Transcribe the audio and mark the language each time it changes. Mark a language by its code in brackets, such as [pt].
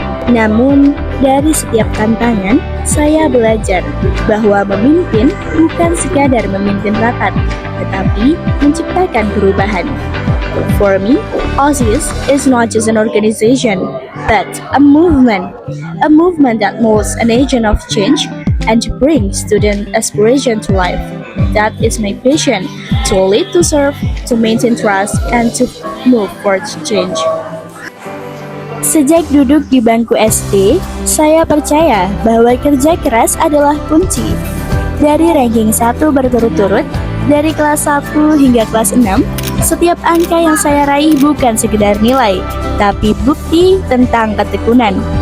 [id] Namun, dari setiap tantangan, saya belajar bahwa memimpin bukan sekadar memimpin rapat, tetapi menciptakan perubahan. [en] For me, OSIS is not just an organization, but a movement that molds an agent of change and to bring student aspiration to life. That is my passion, to lead, to serve, to maintain trust, and to move for change. [id] Sejak duduk di bangku SD, saya percaya bahwa kerja keras adalah kunci. Dari ranking 1 berturut-turut, dari kelas 1 hingga kelas 6, setiap angka yang saya raih bukan sekedar nilai, tapi bukti tentang ketekunan.